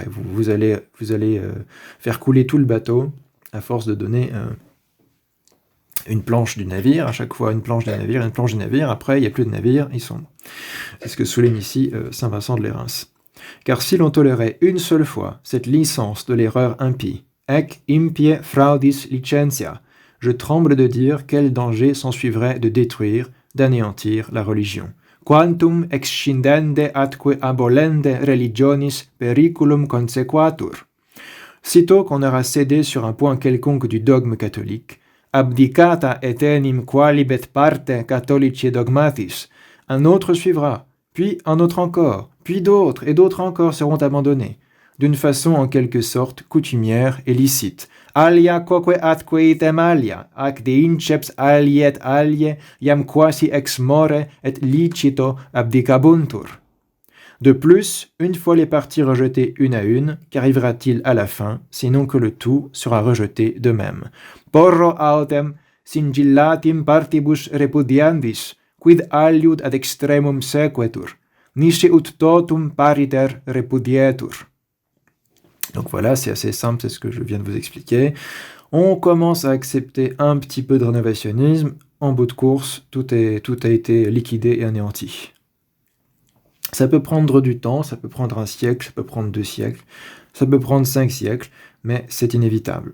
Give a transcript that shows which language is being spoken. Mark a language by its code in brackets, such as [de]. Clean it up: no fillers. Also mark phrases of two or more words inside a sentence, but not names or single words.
[fr] Vous allez faire couler tout le bateau à force de donner une planche du navire, à chaque fois une planche du navire, après il n'y a plus de navire, ils sombrent. C'est ce que souligne ici saint Vincent de Lérins. Car si l'on tolérait une seule fois cette licence de l'erreur impie, [la] ec impie fraudis licentia, [fr] je tremble de dire quel danger s'ensuivrait de détruire, d'anéantir la religion. [la] Quantum excindende atque abolende religionis periculum consequatur. [fr] Sitôt qu'on aura cédé sur un point quelconque du dogme catholique, [la] abdicata etenim qualibet parte catholici dogmatis, [fr] un autre suivra, puis un autre encore, puis d'autres et d'autres encore seront abandonnés, d'une façon en quelque sorte coutumière et licite. [la] Alia quoque atque item alia, ac de inceps aliet alie, iam quasi ex more et licito abdicabuntur. [fr] De plus, une fois les parties rejetées une à une, qu'arrivera-t-il à la fin, sinon que le tout sera rejeté de même? [la] Porro autem singillatim partibus repudiandis, quid aliud ad extremum sequetur, nisi ut totum pariter repudietur. [fr] Donc voilà, c'est assez simple, c'est ce que je viens de vous expliquer. On commence à accepter un petit peu de rénovationnisme, en bout de course, tout a été liquidé et anéanti. Ça peut prendre du temps, ça peut prendre un siècle, ça peut prendre 2 siècles, ça peut prendre 5 siècles, mais c'est inévitable.